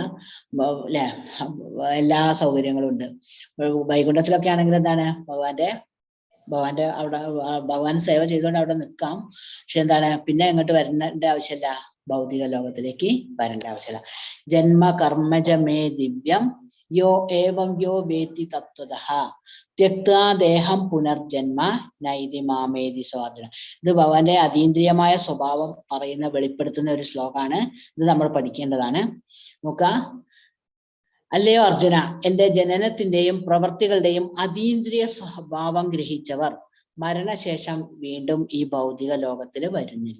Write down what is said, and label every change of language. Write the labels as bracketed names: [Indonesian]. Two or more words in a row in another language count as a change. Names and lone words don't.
[Malayalam] അല്ലെ, എല്ലാ സൗകര്യങ്ങളും ഉണ്ട്. വൈകുണ്ഠത്തിലൊക്കെ ആണെങ്കിൽ എന്താണ്? ഭഗവാന്റെ അവിടെ ഭഗവാൻ സേവ ചെയ്തുകൊണ്ട് അവിടെ നിൽക്കാം. പക്ഷെ എന്താണ്? പിന്നെ എങ്ങോട്ട് വരേണ്ട ആവശ്യമില്ല, ഭൗതിക ലോകത്തിലേക്ക് വരേണ്ട ആവശ്യമില്ല. [Sanskrit] ജന്മ കർമ്മജ മേ ദിവ്യം യോ ഏവം യോ വേത്തി തത്വതഃ ത്യക്ത്വാ ദേഹം പുനർജന്മ നൈതി മാമേതി സ്വാർജുന. [Malayalam] ഇത് ഭഗവാന്റെ അതീന്ദ്രിയമായ സ്വഭാവം വെളിപ്പെടുത്തുന്ന ഒരു ശ്ലോകമാണ്. ഇത് നമ്മൾ പഠിക്കേണ്ടതാണ്. നോക്കുക. അല്ലയോ അർജുന, എന്റെ ജനനത്തിന്റെയും പ്രവർത്തികളുടെയും അതീന്ദ്രിയ സ്വഭാവം ഗ്രഹിച്ചവർ മരണശേഷം വീണ്ടും ഈ ഭൗതിക ലോകത്തിൽ വരുന്നില്ല.